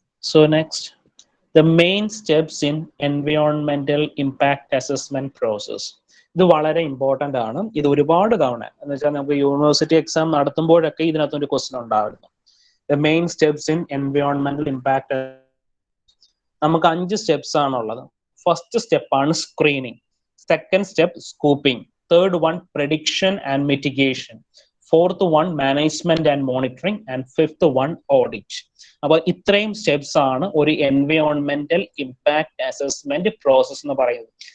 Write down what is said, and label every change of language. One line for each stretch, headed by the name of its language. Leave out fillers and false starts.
English: So next, the main steps in environmental impact assessment process.
Malayalam: ഇത് വളരെ important ആണ്. ഇത് ഒരുപാട് തവണ എന്ന് വെച്ചാൽ നമുക്ക് യൂണിവേഴ്സിറ്റി എക്സാം നടത്തുമ്പോഴൊക്കെ ഇതിനകത്തൊരു ക്വസ്റ്റ്യൻ ഉണ്ടായിരുന്നു.
English: The main steps in environmental impact.
Malayalam: നമുക്ക് 5 സ്റ്റെപ്സ് ആണുള്ളത്. ഫസ്റ്റ് സ്റ്റെപ്പ് ആണ് screening, second step scooping, third one prediction and mitigation, fourth one management and monitoring and fifth one audit. അപ്പൊ ഇത്രയും സ്റ്റെപ്സ് ആണ് ഒരു എൻവയോൺമെന്റൽ impact assessment process എന്ന് പറയുന്നത്.